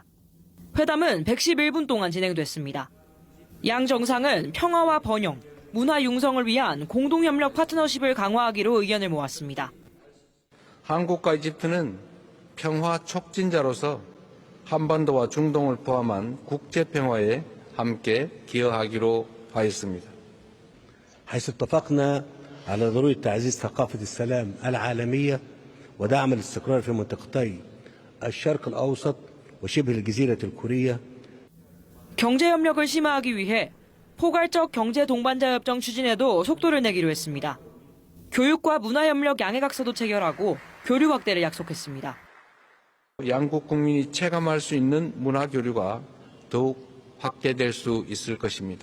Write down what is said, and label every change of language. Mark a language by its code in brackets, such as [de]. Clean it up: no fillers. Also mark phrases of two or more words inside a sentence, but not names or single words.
[ko] 회담은 111분 동안 진행됐습니다. 양 정상은 평화와 번영, 문화 융성을 위한 공동협력 파트너십을 강화하기로 의견을 모았습니다. 한국과 이집트는 평화 촉진자로서 한반도와 중동을 포함한 국제평화에 함께 기여하기로 하였습니다. [ar] حيث اتفقنا على ضرورة تعزيز ثقافة السلام العالمية ودعم الاستقرار في منطقتي الشرق الأوسط وشبه الجزيرة الكورية. [ko] 경제협력을 심화하기 위해 포괄적 경제 동반자 협정 추진에도 속도를 내기로 했습니다. 교육과 문화협력 양해각서도 체결하고 교류 확대를 약속했습니다. 양국 국민이 체감할 수 있는 문화 교류가 더욱 확대될 수 있을 것입니다.